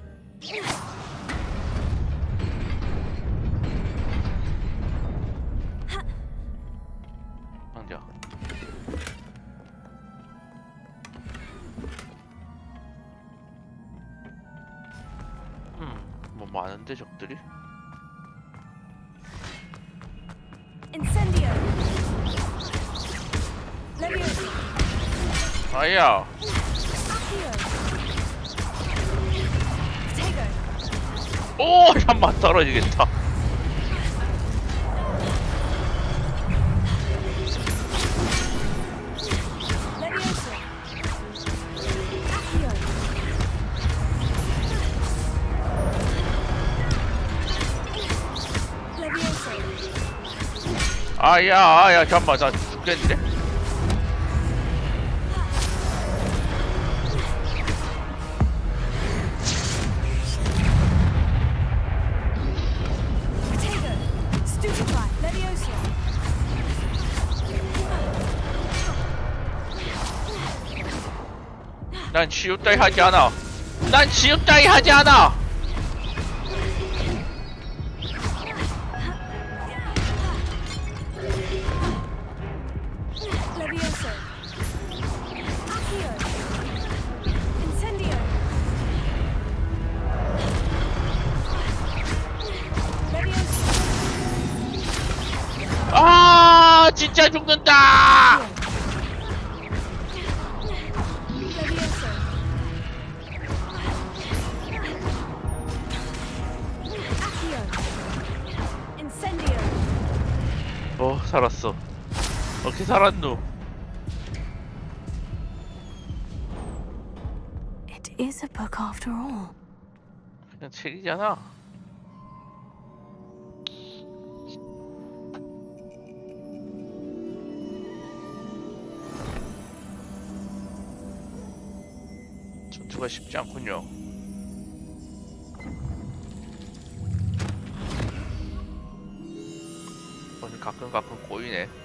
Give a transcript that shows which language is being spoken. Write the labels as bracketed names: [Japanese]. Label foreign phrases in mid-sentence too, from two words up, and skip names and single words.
[Korean] 상자. 뭐 많은데 적들이? Incendio. Leviosa. 아야. Accio. Tego. 오, 잠만 떨어지겠다. Leviosa. Accio. Leviosa. 아야, 잠만, 나 죽겠는데? Tego. Stupefy. Leviosa. 난 지옥 따위 하지 않아. 난 지옥 따위 하지 않아. Leviosa. Accio. Incendio. Leviosa. 아, 진짜 죽는다. Leviosa. Accio. Incendio. 살았어. 어떻게 살았노? [English] It is a book after all. [Korean] 그냥 책이잖아. 전투가 쉽지 않군요. 오늘 가끔 꼬이네.